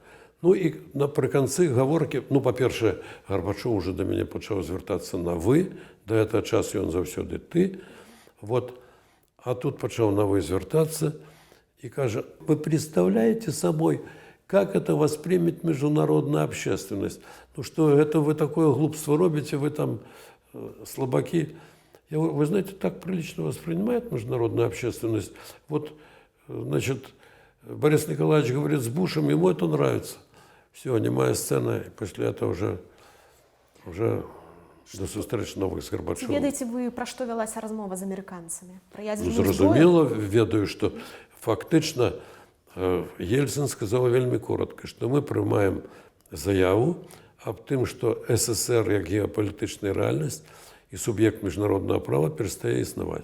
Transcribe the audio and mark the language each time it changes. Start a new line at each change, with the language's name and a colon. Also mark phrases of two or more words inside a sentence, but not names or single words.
Belarusian: Ну і напрыканцы гаворкі, ну, па-першае, Гарбачоў уже да мяне пачаў звяртацца на «вы», да гэтага часу ён заўсёды «ты», вот, а тут пачаў на «вы» звяртацца и кажа,
Russian: вы представляете собой, как это воспримет международная общественность? Ну что, это вы такое
Belarusian: глупство робите,
Russian: вы там слабаки. Я говорю, вы знаете, так прилично воспринимает международная общественность. Вот, значит, Борис Николаевич говорит с Бушем, ему это нравится. Все, немая сцена, и после этого уже до
Belarusian: сустрэч новых з Гарбачовым. Ведаеце вы, пра што вялася размова з амерыканцамі? Пра ядзерную зброю? Зразумела, ведаю, што фактычна Ельцин сказал вельмі коротко, што мы прымаем заяву аб тым, што СССР як геапалітычная рэальнасць і суб'ект міжнароднага права перастае існаваць.